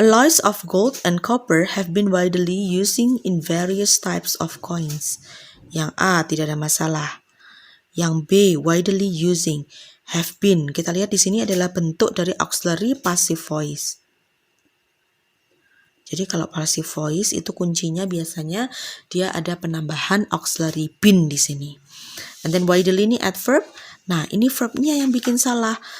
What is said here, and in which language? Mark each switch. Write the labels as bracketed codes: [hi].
[en] Alloys of gold and copper have been widely using in various types of coins. [id] Yang A tidak ada masalah. Yang B [en] widely using, have been. [id] Kita lihat di sini adalah bentuk dari auxiliary passive voice. Jadi kalau passive voice itu kuncinya biasanya dia ada penambahan auxiliary been di sini. [en] And then widely [id] ini adverb. Nah, ini verbnya yang bikin salah.